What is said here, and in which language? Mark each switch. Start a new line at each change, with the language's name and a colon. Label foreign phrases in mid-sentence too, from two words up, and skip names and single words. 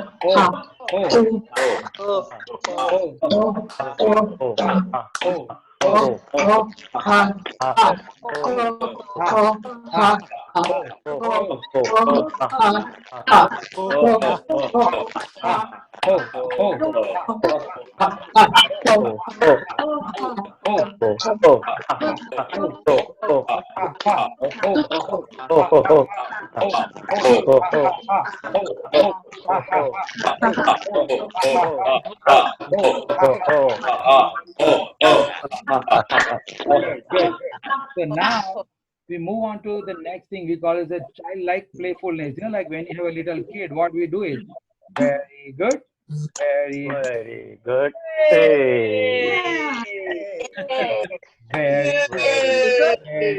English: ho, ho, ho, ha, ha, ho, ho, ho, ho, ho, ha, ha, ho, ho, ha, ha, ha, ho, ho, ha, ha, ha, ho, ho, ha, ha, ha, ho, ho, ha, ha, ha, ho, ho, ha, ha, ha, ho, ho, ho. Good, good. So now we move on to the next thing we call is a childlike playfulness. Like when you have a little kid, what we do is very good, very good. Very good. Hey. Very good, very